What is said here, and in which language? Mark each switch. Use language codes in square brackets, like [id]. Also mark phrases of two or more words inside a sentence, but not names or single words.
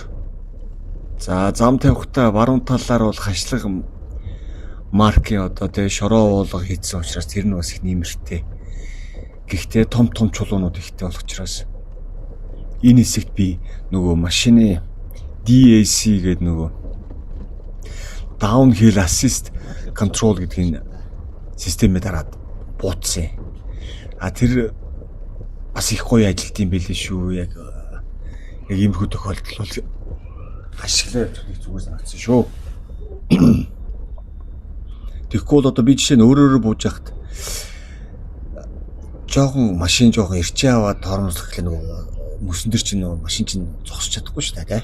[mn] За зам тавихтаа баруун талаар бол хашлаг маркийн одоо тэгээ шороо уулга хийсэн учраас тэр нь бас их нэмэртэй. Гэхдээ том чулуунууд ихтэй болох учраас энэ хэсэгт би нөгөө машины DAC гэдэг нөгөө [en] downhill assist control [mn] гэдгийг системээр дараад буутсан. Тэр бас их гоё ажилт юм байл шүү. Яг иймэрхүү тохиолдол бол ашиглаад явах зүгээр санагдсан шүү. Тэгэхгүй бол одоо би жишээ нь өөрөөрөө бууж яхад жоохон машин жоохон ирчээ аваад тормозлох гэх нөгөө мөсөн дээр чинь нөгөө машин чинь зогсож чадахгүй шүү дээ.